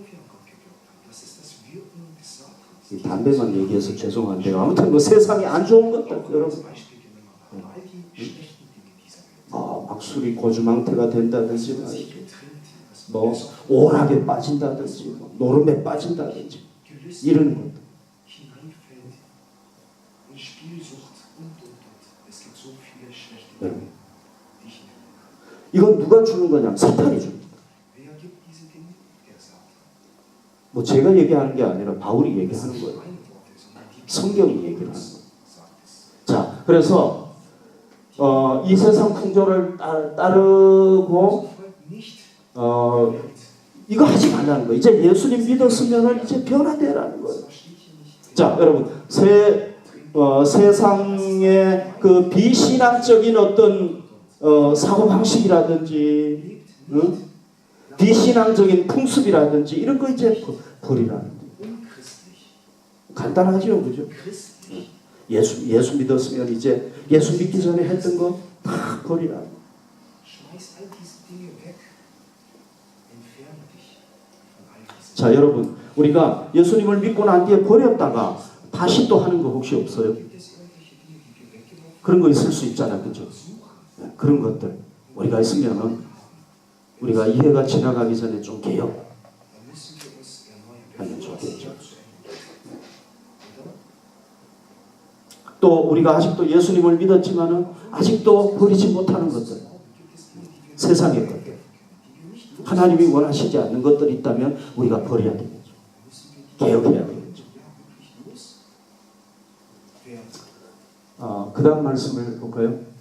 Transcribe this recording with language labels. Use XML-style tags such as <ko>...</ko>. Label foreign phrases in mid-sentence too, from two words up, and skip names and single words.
<ko>이 담배만 얘기해서 죄송한데요. 아무튼 뭐 세상에 안 좋은 것들 여러분, 막 술이 고주망태가 된다든지 뭐 오락에 빠진다든지 뭐 노름에 빠진다든지 이런 것.</ko> <de>hineinfällt in Spielsucht und. Es gibt so viele schlechte</de> <ko>네.</ko> <de>Dinge, die ich nenne.</de> <ko>이건 누가 주는 거냐? 사탄이 줍니다.</ko> <de>Wer gibt diese Dinge? Er sagt.</de> <ko>뭐 제가 얘기하는 게 아니라 바울이 얘기하는 거예요.</ko> <de>Meine Worte, sondern die</de> <ko>성경이 얘기를 하는 거예요.</ko> <de>sagt es.</de> <ko>자, 그래서 이 세상 풍조를 따르고</ko> <de>Folgt nicht</de> <ko>이거 하지 말라는 거예요. 이제 예수님 믿었으면 이제 변화되라는 거예요. 자, 여러분 세상의 그 비신앙적인 어떤 사고 방식이라든지 비신앙적인 풍습이라든지 이런 거 이제 버리라는 거예요. 간단하죠, 그죠? 예수 믿었으면 이제 예수 믿기 전에 했던 거 다 버리라는 거예요.</ko> <de>Schmeiß all diese Dinge weg. Entferne dich von all diesen.</de> <ko>자, 여러분 우리가 예수님을 믿고 난 뒤에 버렸다가 다시 또 하는 거 혹시 없어요?</ko> <de>Gibt es irgendwelche Dinge, die wir weggeworfen</de> <ko>그런 거 있을 수 있잖아요, 그죠?</ko> <de>suchen?</de> <ko>네, 그런 것들 우리가 있으면은 우리가 이 해가 지나가기 전에 좀 개혁</ko> <de>Dann müssen wir uns erneuern.</de> <ko>하면</ko> <de>Bevor das</de> <ko>좋겠죠.</ko> <de>Jahr zu Ende ist. Oder?</de> <ko>또 우리가 아직도 예수님을 믿었지만은 아직도 버리지 못하는 것들, 세상의 것들, 하나님이 원하시지 않는 것들이 있다면 우리가 버려야 되겠죠. 개혁해야 되겠죠. 그 다음 말씀을 볼까요?</ko>